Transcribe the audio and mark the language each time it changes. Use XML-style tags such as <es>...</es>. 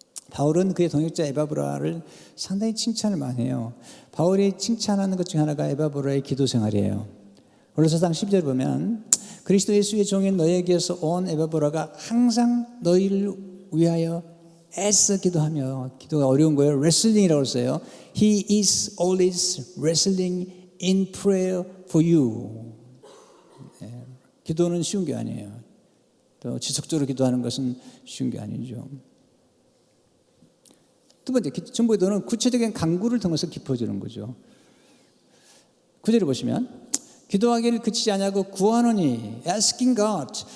<ko>바울은 그의 동역자 에바브라를 상당히 칭찬을 많이 해요. 바울이 칭찬하는 것 중 하나가 에바브라의 기도 생활이에요. 고린도서 10절 보면 그리스도 예수의 종인 너에게서 온 에바브라가 항상 너희를 위하여 애써 기도하며, 기도가 어려운 거예요. 레슬링이라고 써요.</ko> <en>He is always wrestling in prayer for you.</en> <ko>네, 기도는 쉬운 게 아니에요. 또 지속적으로 기도하는 것은 쉬운 게 아니죠. 두 번째, 중보기도는 구체적인 간구를 통해서 깊어지는 거죠. 구절을 보시면 기도하기를 그치지 아니하고 구하노니</ko> <en>asking God.</en>